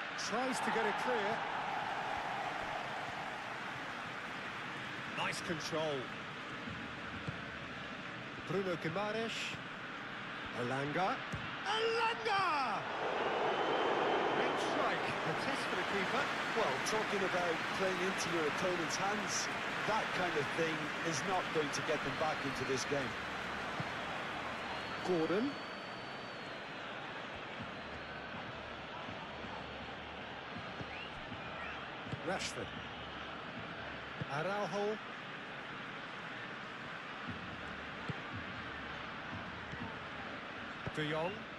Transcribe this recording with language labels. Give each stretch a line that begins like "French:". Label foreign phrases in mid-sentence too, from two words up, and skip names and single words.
English: Tries to get it clear. Nice control. Bruno Guimaraes. Elanga. Elanga! Great strike. A test for the keeper. Well, talking about playing into your opponent's hands, that kind of thing is not going to get them back into this game. Gordon. Rashford. Araujo. De Jong.